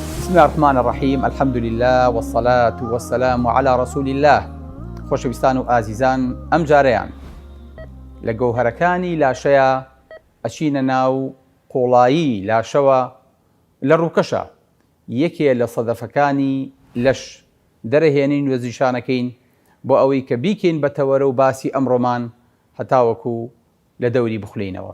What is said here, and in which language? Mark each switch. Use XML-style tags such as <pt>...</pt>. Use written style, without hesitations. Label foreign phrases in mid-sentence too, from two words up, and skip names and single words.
<ar>بسم الله الرحمن الرحيم الحمد لله والصلاة والسلام على رسول الله.</ar> <ckb>خۆشەویستان و ئازیزان، ئەم جارەیان لە گەوهەرەکانی لاشەیە ئەچینە ناو قۆڵایی لاشەوە لە ڕووکەشە یەکێ لە سەدەفەکانی لەش دەرەهێنین و زیشانەکەین بۆ ئەوەی کە بیکەین بەتەوەرە و باسی ئەمڕۆمان هەتاوەکو لە دەوری بخولینەوە.</ckb>